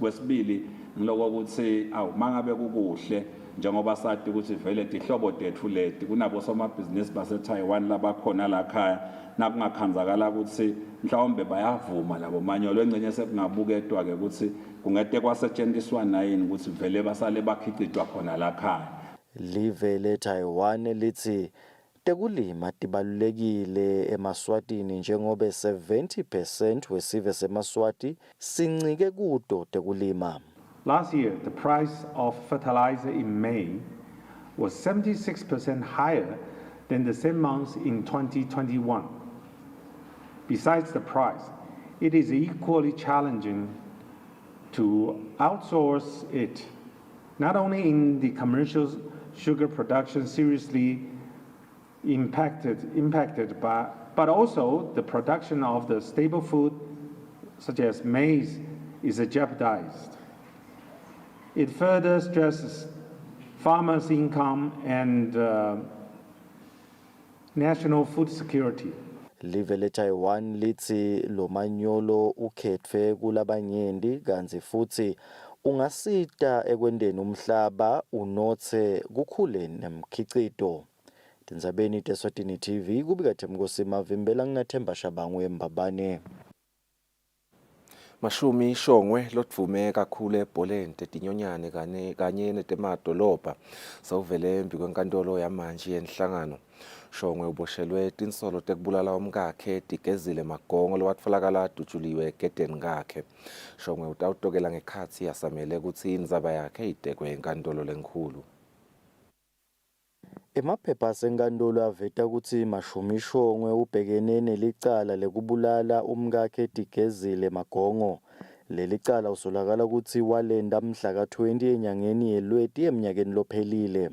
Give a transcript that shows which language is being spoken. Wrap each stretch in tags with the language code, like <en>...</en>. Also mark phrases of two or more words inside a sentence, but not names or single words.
<ss>Kwesibili ngiloko ukuthi mangabe kukuhle njengoba sathi ukuthi vele tihlobo tethu leti kunabo somabhizinisi baseTaiwan labakhona la khaya nakungakhanzakala ukuthi mhlawumbe bayavuma labo manyolo engcenye sekungabuketwa ke ukuthi kungete kwasetshenziswana yini ukuthi vele basale bakhiqidwa khona la khaya. Live leTaiwan lithi tekulima tibalulekile emaswatini njengoba 70% wesive semaswati sincike kuto tekulima.</ss> <en>Last year, the price of fertilizer in May was 76% higher than the same month in 2021. Besides the price, it is equally challenging to outsource it, not only in the commercial sugar production seriously impacted but also the production of the staple food such as maize is jeopardized. It further stresses farmers' income and national food security.</en> <ss>Live leTaiwan lithi lo manyolo ukhetfwe kulabanyenti kanti futhi ungasita ekwendeni umhlaba unothe kukhule nemkhicito. Tindzabeni teSwatini TV kubika Themkosi Mavimbela nginaThemba Shabangu eMbabane. Mashumi Shongwe lotvume kakhulu ebholeni tetinyonyane kanye netemadolobha sawuvele embi kwenkantolo yamanje yenhlangano. Shongwe uboshelwe tinsolo tekubulala umkakhe Tigezile Magongo lowatfolakala adutshuliwe egedeni kakhe. Shongwe utawutokela ngekhatsi yasamele kutsi indzaba yakhe itekwe enkantolo lenkhulu. Emaphepha senkantolo aveta kutsi Mashumi Shongwe ubhekene nelicala lekubulala umkakhe Tigezile Magongo. Leli cala usolakala kutsi walenda mhla ka-20 enyangeni yeLweti emnyakeni lophelile.</ss>